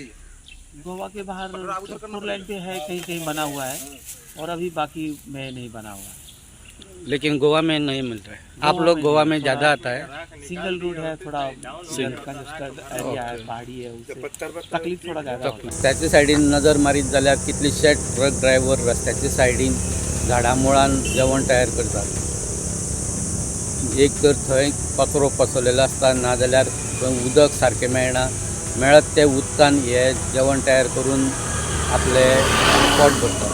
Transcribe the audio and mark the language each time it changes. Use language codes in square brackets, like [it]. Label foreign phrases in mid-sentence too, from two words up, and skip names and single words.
[hi] गोवा के बाहर [en] four line [hi] पे है, कहीं कहीं बना हुआ है, और अभी बाकी में नहीं बना हुआ है। लेकिन गोवा में नहीं मिल रहा है। आप लोग गोवा में ज़्यादा आता है? सिंगल रूट है, थोड़ा [en] congested area [hi] है, पहाड़ी है, उससे तकलीफ थोड़ा ज़्यादा होती है। [kok] त्याच्या सायडीन नजर मारीत जाल्यार कितलेशे [en] truck driver [kok] रस्त्याच्या सायडीन झाडां मुळान जेवण तयार करतात। एक तर थंय कचरो पसरलेलो आसता, नाजाल्यार थंय उदक सारकें मेळना, मेळत ते उदकान हे जेवण तयार करून आपले पोट भरतात।